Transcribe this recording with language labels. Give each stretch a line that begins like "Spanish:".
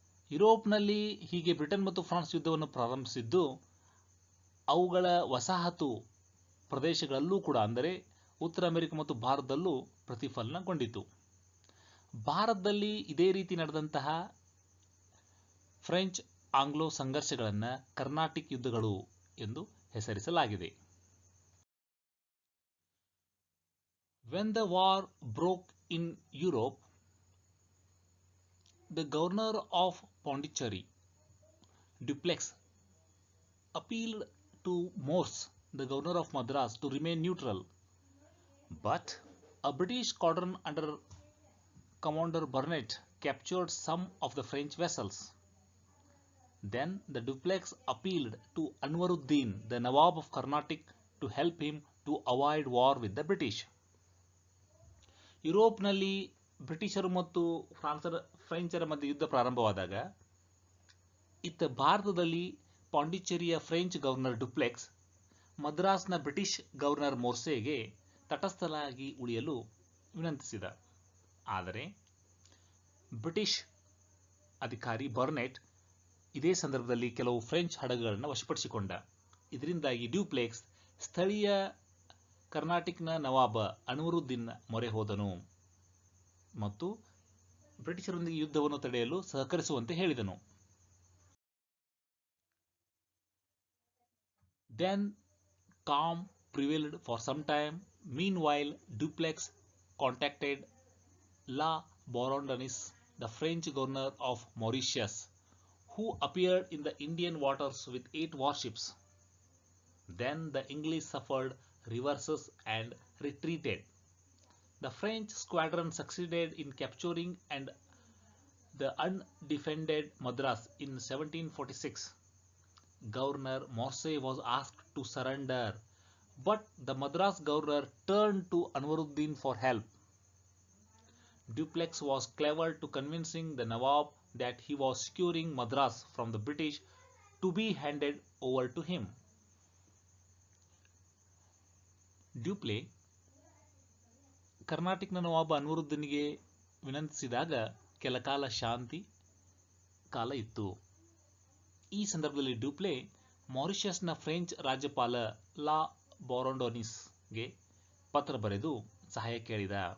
Kannada: ಯುರೋಪ್ನಲ್ಲಿ ಹೀಗೆ ಬ್ರಿಟನ್ ಮತ್ತು ಫ್ರಾನ್ಸ್ ಯುದ್ಧವನ್ನು ಪ್ರಾರಂಭಿಸಿದ್ದು ಅವುಗಳ ವಸಾಹತು ಪ್ರದೇಶಗಳಲ್ಲೂ ಕೂಡ, ಅಂದರೆ ಉತ್ತರ ಅಮೆರಿಕ ಮತ್ತು ಭಾರತದಲ್ಲೂ ಪ್ರತಿಫಲನಗೊಂಡಿತು. ಭಾರತದಲ್ಲಿ ಇದೇ ರೀತಿ ನಡೆದಂತಹ ಫ್ರೆಂಚ್ ಆಂಗ್ಲೋ ಸಂಘರ್ಷಗಳನ್ನು ಕರ್ನಾಟಿಕ್ ಯುದ್ಧಗಳು ಎಂದು ಹೆಸರಿಸಲಾಗಿದೆ.
English: When the war broke in Europe, the governor of Pondicherry, Dupleix, appealed to Morse, the governor of Madras, to remain neutral. But a British squadron under Commander Burnet captured some of the French vessels. Then the Dupleix appealed to Anwaruddin, the Nawab of Carnatic, to help him to avoid war with the British.
Kannada: ಯುರೋಪ್ನಲ್ಲಿ ಬ್ರಿಟಿಷರು ಮತ್ತು ಫ್ರೆಂಚರ ಮಧ್ಯೆ ಯುದ್ಧ ಪ್ರಾರಂಭವಾದಾಗ ಇತ್ತ ಭಾರತದಲ್ಲಿ ಪಾಂಡಿಚೇರಿಯ French governor duplex ಮದ್ರಾಸ್ನ British governor ಮೋರ್ಸೆಗೆ ತಟಸ್ಥನಾಗಿ ಉಳಿಯಲು ವಿನಂತಿಸಿದ. ಆದರೆ ಬ್ರಿಟಿಷ್ ಅಧಿಕಾರಿ ಬರ್ನೆಟ್ ಇದೇ ಸಂದರ್ಭದಲ್ಲಿ ಕೆಲವು ಫ್ರೆಂಚ್ ಹಡಗುಗಳನ್ನು ವಶಪಡಿಸಿಕೊಂಡ. ಇದರಿಂದಾಗಿ ಡ್ಯೂಪ್ಲೆಕ್ಸ್ ಸ್ಥಳೀಯ ಕರ್ನಾಟಿಕ್ನ ನವಾಬ ಅನ್ವರುದ್ದೀನ್ ಮೊರೆ ಹೋದನು ಮತ್ತು ಬ್ರಿಟಿಷರೊಂದಿಗೆ ಯುದ್ಧವನ್ನು ತಡೆಯಲು ಸಹಕರಿಸುವಂತೆ ಹೇಳಿದನು.
English: Then calm prevailed for some time. Meanwhile, Dupleix contacted La Bourdonnais, the French governor of Mauritius, who appeared in the Indian waters with 8 warships. Then the English suffered reverses and retreated. The French squadron succeeded in capturing and the undefended Madras in 1746. Governor Morse was asked to surrender, but the Madras governor turned to Anwaruddin for help. Dupleix was clever to convincing the Nawab that he was securing Madras from the British to be handed over to him.
Kannada: ಡ್ಯೂಪ್ಲೆ ಕರ್ನಾಟಿಕ್ನ ನವಾಬ ಅನ್ವರುದ್ದೀನ್ಗೆ ವಿನಂತಿಸಿದಾಗ ಕೆಲ ಕಾಲ ಶಾಂತಿ ಕಾಲ ಇತ್ತು. ಈ ಸಂದರ್ಭದಲ್ಲಿ ಡ್ಯೂಪ್ಲೆ ಮಾರಿಷಸ್ನ French ರಾಜ್ಯಪಾಲ ಲಾ ಬೊರೊಂಡೋನಿಸ್ಗೆ ಪತ್ರ ಬರೆದು ಸಹಾಯ ಕೇಳಿದ.